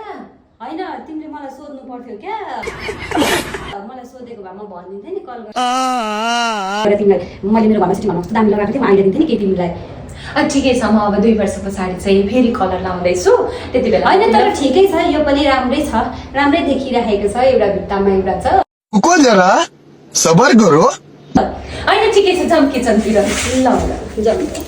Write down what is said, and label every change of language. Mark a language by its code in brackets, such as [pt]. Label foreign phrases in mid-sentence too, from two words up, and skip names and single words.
[ne] होइन तिमीले मलाई सोध्नु पर्थ्यो क्या। मलाई सोधेको भए म भनिदिन्थेँ नि कल गरेर तिमीलाई। मैले मेरो घरमा सिटिङ कस्तो दामी लगाएको थिएँ म आइडिया दिन्थेँ नि केही तिमीलाई। ठिकै छ। म अब 2 वर्ष पछाडि चाहिँ फेरि कलर लाउँदैछु त्यति बेला। होइन तर ठिकै छ। यो पनि राम्रै छ। राम्रै देखिरहेको छ। एउटा भित्तामा एउटा छ। [hi] रुको जरा, सबर करो। [ne] होइन ठिकै छ। जाउँ किचनतिर। ल जाउँ।